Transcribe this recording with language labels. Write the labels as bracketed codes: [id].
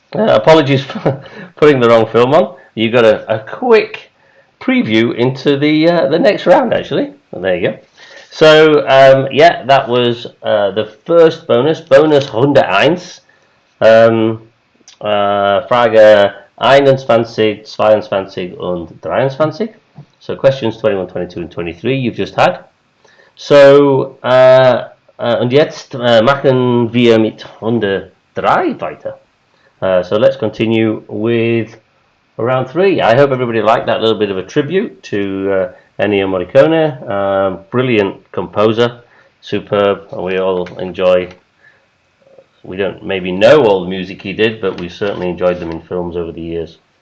[en] Apologies for putting the wrong film on. You got a quick preview into the next round, actually. Well, there you go. So, yeah, that was the first bonus Runde 1. [de] Frage 21, 22 und 23. [en] So questions 21, 22 and 23 you've just had. [de] So, und jetzt machen wir mit Runde 3 weiter. [en] So let's continue with round 3. I hope everybody liked that little bit of a tribute to Ennio Morricone. Brilliant composer, superb, and we all enjoy. We don't maybe know all the music he did, but we certainly enjoyed them in films over the years.